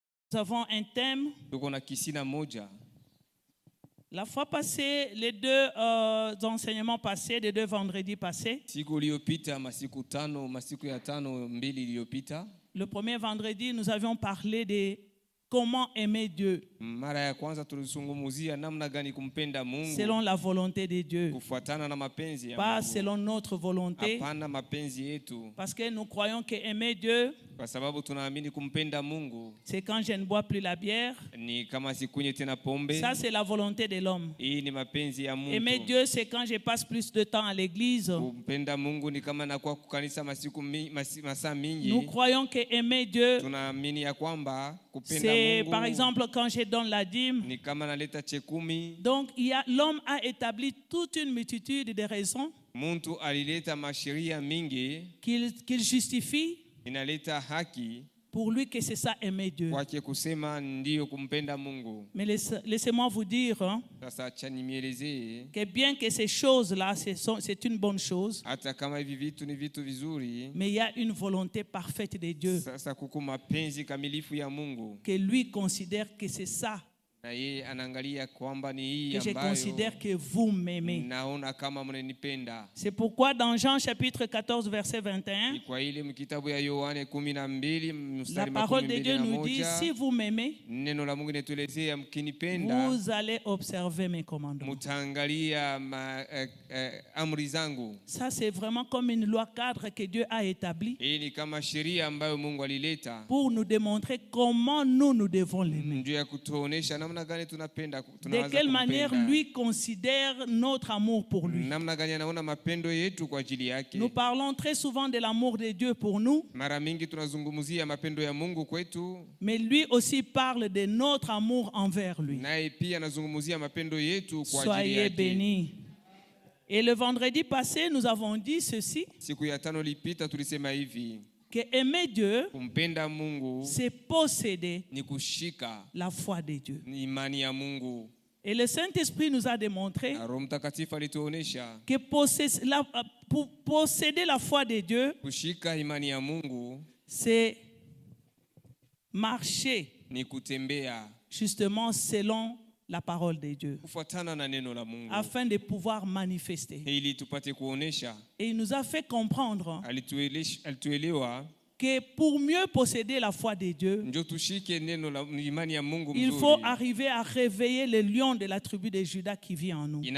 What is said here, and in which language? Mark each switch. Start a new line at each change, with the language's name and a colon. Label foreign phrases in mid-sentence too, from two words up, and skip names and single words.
French: Nous avons un thème.
Swahili: tuko na kisina moja.
French: La fois passée, les deux enseignements passés, les deux vendredis passés.
Swahili: Siku iliyopita, masiku ya tano mbili iliyopita.
French: Le premier vendredi, nous avions parlé de comment aimer Dieu.
Swahili: Mara ya kwanza tulisungumuzia namna gani kumpenda Mungu.
French: Selon la volonté de Dieu.
Swahili: Kufuatana na mapenzi ya
French: Pas
Swahili: Mungu.
French: selon notre volonté.
Swahili: Hapana mapenzi yetu.
French: Parce que nous croyons que aimer Dieu,
Swahili: Kwa sababu tunaamini kumpenda Mungu
French: c'est quand je ne bois plus la bière.
Swahili: ni kama sikunye tena pombe.
French: Ça, c'est la volonté de l'homme.
Swahili: Hii ni mapenzi ya Mungu.
French: Aimer Dieu, c'est quand je passe plus de temps à l'église.
Swahili: Kumpenda Mungu ni kama nakuwa kukanisa masaa mingi.
French: Nous croyons que aimer Dieu,
Swahili: Tunaamini ya kwamba kupenda
French: c'est
Swahili: Mungu
French: par exemple quand je donne la dîme.
Swahili: ni kama naleta chekumi.
French: Donc, l'homme a établi toute une multitude de raisons
Swahili: Muntu alileta masheria mingi
French: qu'il justifie
Swahili: inaleta haki
French: pour lui que c'est ça aimer Dieu.
Swahili: kwake kusema ndiyo kumpenda Mungu.
French: Mais laissez-moi vous dire
Swahili: Sasa acha nimielezee,
French: que bien que ces choses-là, c'est une bonne chose,
Swahili: hata kama hivi vitu ni vitu vizuri,
French: mais il y a une volonté parfaite de Dieu
Swahili: sasa kuko mapenzi kamilifu ya Mungu
French: que lui considère que c'est ça
Swahili: na yeye anaangalia kwamba ni hii
French: que je
Swahili: ambayo
French: considère que vous m'aimez.
Swahili: naona kama mnanipenda.
French: C'est pourquoi dans Jean chapitre 14 verset 21,
Swahili: Ni kwa ile mkitabu ya Yohane 12
French: la
Swahili: mstari
French: parole de Dieu nous dit, si
Swahili: 11,
French: vous m'aimez,
Swahili: neno la Mungu linatuelezea mkinipenda
French: vous allez observer mes commandements.
Swahili: mtaangalia amri zangu.
French: Ça, c'est vraiment comme une loi cadre que Dieu a établie
Swahili: Hii ni kama sheria ambayo Mungu alileta
French: pour nous démontrer comment nous devons l'aimer.
Swahili: ndio ya kutuonesha namna gani tunapenda,
French: De
Swahili: tunaweza
French: quelle manière
Swahili: kumpenda.
French: lui considère notre amour pour lui.
Swahili: Namna gani anaona mapendo yetu kwa ajili yake.
French: Nous parlons très souvent de l'amour de Dieu pour nous,
Swahili: Mara mingi tunazungumzia mapendo ya Mungu kwetu,
French: mais lui aussi parle de notre amour envers lui.
Swahili: naye pia anazungumzia mapendo yetu kwa ajili
French: Soyez
Swahili: yake.
French: bénis. Et le vendredi passé, nous avons dit ceci,
Swahili: Siku ya tano lipita tulisema hivi,
French: que aimer Dieu,
Swahili: kumpenda Mungu
French: c'est posséder
Swahili: ni kushika
French: la foi de Dieu.
Swahili: ni imani ya Mungu.
French: Et le Saint-Esprit nous a démontré
Swahili: Na Roho Mtakatifu alituonesha
French: que pour posséder la foi de Dieu,
Swahili: kushika imani ya Mungu
French: c'est marcher
Swahili: ni kutembea
French: justement selon la parole de Dieu,
Swahili: kufuatana na neno la Mungu
French: afin de pouvoir manifester.
Swahili: ili tupate kuonesha.
French: Et il nous a fait comprendre
Swahili: Alituelewa
French: que pour mieux posséder la foi de Dieu,
Swahili: ndio tushike neno la imani ya Mungu
French: il faut
Swahili: mzuri.
French: arriver à réveiller le lion de la tribu de Juda qui vit en nous.